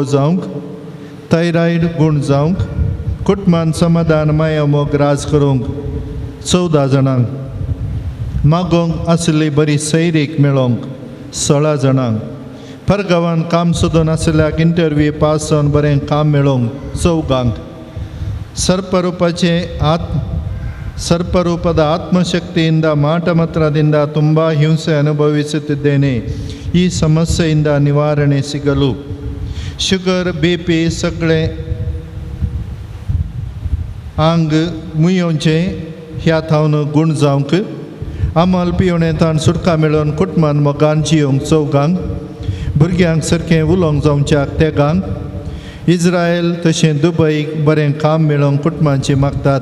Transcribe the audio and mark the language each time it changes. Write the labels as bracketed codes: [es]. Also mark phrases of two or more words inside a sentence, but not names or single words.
[kok] जावंक, थायरॉयड गूण जावंक, कुटुंबान समाधान माया मोग राज करूंक 14 जाणांक, मागोवंक आसली बरी सैरीक मेळोवंक 16 जाणांक, परगांवान काम सोदून आसल्याक इंटरव्यू पास जावन बरें काम मेळोवंक 14 [kn] ಸರ್ಪರೂಪದ ಆತ್ಮಶಕ್ತಿಯಿಂದ ಮಾಟ ಮಾತ್ರದಿಂದ ತುಂಬ ಹಿಂಸೆ ಅನುಭವಿಸುತ್ತಿದ್ದೇನೆ. ಈ ಸಮಸ್ಯೆಯಿಂದ ನಿವಾರಣೆ ಸಿಗಲು [kok] ಶುಗರ್ BP सगळे आंग मुयोंचे ह्या थावन गुण जावंक, आमल पिवणे ताण सुटका मेळोवन कुटुंबान मोगान जियोंक 14 भुरग्यांक सारकें उलोवंक जावच्याक तेगांक, इस्रायल तशें दुबईक बरें काम मेळोवंक कुटुंबांची मागतात.